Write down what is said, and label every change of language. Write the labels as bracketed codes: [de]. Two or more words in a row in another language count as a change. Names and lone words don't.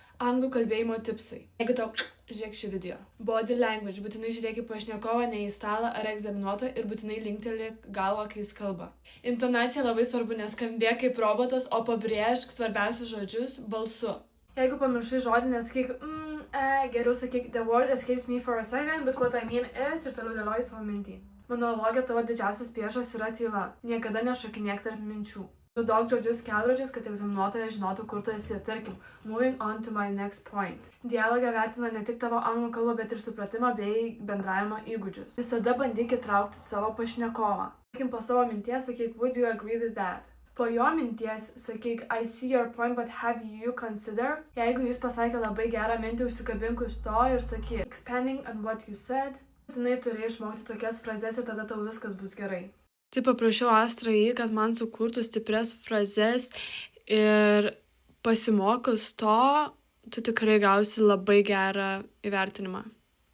[lt] Anglų kalbėjimo tipsai. Jeigu tau žiūrėk šį video. [en] Body language. [lt] Būtinai žiūrėk į pašnekovą, ne į stalą ar egzaminuotoją ir būtinai linktelėk galvą, kai jis kalba. Intonacija labai svarbu, neskambėk kaip robotas, o pabrėžk svarbiausius žodžius balsu. Jeigu pamiršai žodį, nesakyk geriau sakyk [en] the word escapes me for a second, but what I mean is [lt] ir toliau dėlioji savo mintį. Monologe tavo didžiausias priešas yra tyla. Niekada nešakinėk tarp minčių. Naudok žodžius kelrodžius, kad egzaminuotojas žinotų, kur tu esi. Tarkim, [en] moving on to my next point. [lt] Dialogą vertina ne tik tavo anglų kalbą, bet ir supratimą bei bendravimo įgūdžius. Visada bandyk įtraukti savo pašnekovą. Tarkim, po savo minties sakyk, [en] would you agree with that? [lt] Po jo minties sakyk, [en] I see your point, but have you consider? [lt] Jeigu jis pasakė labai gerą mintį, užsikabink už to ir sakyk, [en] expanding on what you said. [lt] Būtinai turi išmokti tokias frazes ir tada tau viskas bus gerai. Tai paprašiau Astrą, kad man sukurtų stiprias frazes ir pasimokus to, tu tikrai gausi labai gerą įvertinimą.